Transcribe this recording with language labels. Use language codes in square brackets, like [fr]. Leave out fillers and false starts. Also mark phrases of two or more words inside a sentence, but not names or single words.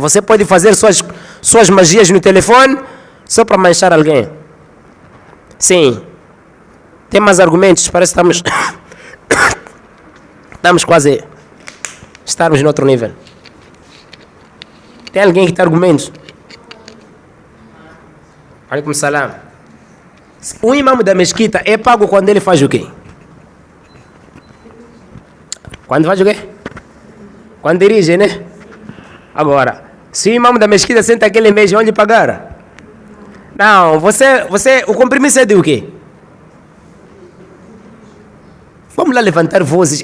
[pt] Você pode fazer suas magias no telefone só para manchar alguém. Sim. Tem mais argumentos? Parece que estamos quase estarmos no outro nível. Tem alguém que tem argumentos? [ar] عليكم السلام. [pt] O imam da mesquita é pago quando ele faz o quê? Quando faz o quê? Quando dirige, né? Agora, se o imam da mesquita senta aquele mês, vão lhe pagar? Não, o compromisso é de o quê? Vamos lá levantar vozes.